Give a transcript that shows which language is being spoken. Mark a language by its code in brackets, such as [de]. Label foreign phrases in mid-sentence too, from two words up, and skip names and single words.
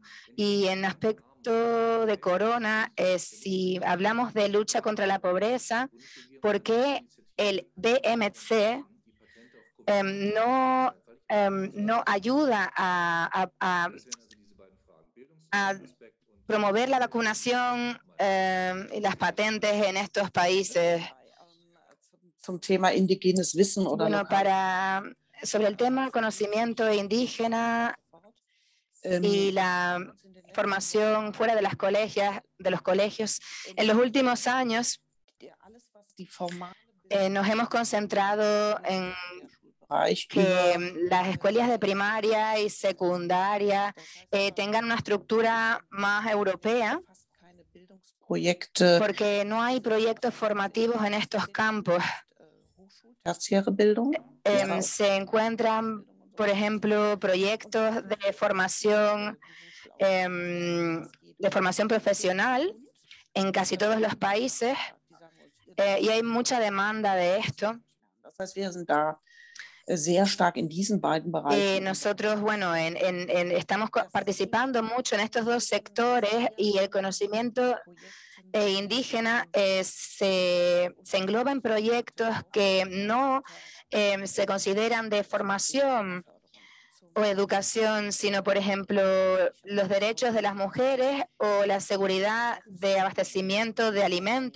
[es] Y en aspecto de corona, si hablamos de lucha contra la pobreza, ¿por qué el BMC no ayuda a promover la vacunación y las patentes en estos países? [de] Zum Thema indigenes Wissen oder [es] bueno, sobre el tema conocimiento indígena y la formación fuera de los colegios, en los últimos años nos hemos concentrado en [de] Bereich [es] que [de] über [es] las escuelas de primaria y secundaria tengan una estructura más europea, [de] fast keine Bildungsprojekte, [es] porque no hay proyectos formativos en estos campos. [de] tertiäre Bildung, [es] Se encuentran, por ejemplo, proyectos de formación profesional en casi todos los países y hay mucha demanda de esto. [de] Das heißt, wir sind da sehr stark in diesen beiden Bereichen. [es] Nosotros, bueno, estamos participando mucho en estos dos sectores y el conocimiento indígena se engloba en proyectos que no se consideran de formación o educación, sino, por ejemplo, los derechos de las mujeres o la seguridad de abastecimiento de alimentos.